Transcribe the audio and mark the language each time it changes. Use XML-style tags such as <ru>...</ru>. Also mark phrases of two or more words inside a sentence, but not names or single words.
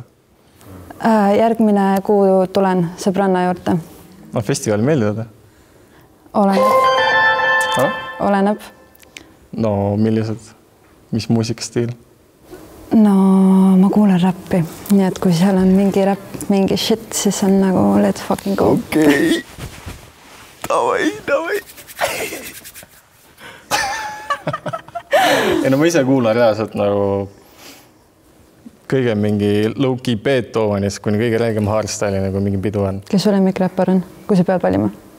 <et>Järgmine kuu tulen sõbranna juurde. No festivali meeldivad? Oleneb. No millised? Mis muusikastiil? No ma kuulen räppi, nii et kui seal on mingi räpp, mingi shit, siis on nagu</et> <en>let's fucking go.</en> <et>Okei. Davai. Ei no ma ise kuulan reaalselt nagu kõige mingi low-key Beethovenist kuni kõige räägem hardstyle'i nagu mingi pidu on. Kes sul lemmikräppar on, kui sa pead valima?</et>